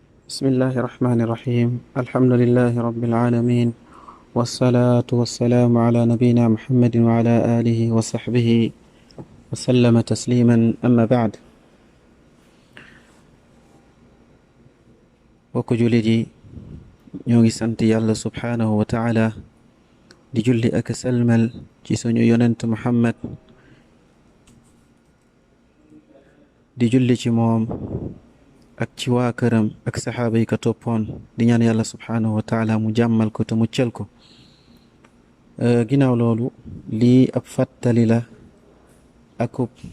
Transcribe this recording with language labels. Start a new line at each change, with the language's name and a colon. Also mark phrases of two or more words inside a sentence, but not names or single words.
Arabic: بسم الله الرحمن الرحيم الحمد لله رب العالمين والصلاة والسلام على نبينا محمد وعلى آله وصحبه وسلم تسليما أما بعد
Wolof: وكجلدي ñoo sant yàlla
Arabic: سبحانه وتعالى
Wolof: di julli ak salmal ci suñu yonent Muhammad di julli ci moom ak ci waa këram ak saxaaba yi ka toppoon di ñaan yàlla
Arabic: سبحانه وتعالى
Wolof: mu jàmmal ko te muccal ko ginnaaw loolu lii ab fàttali la akub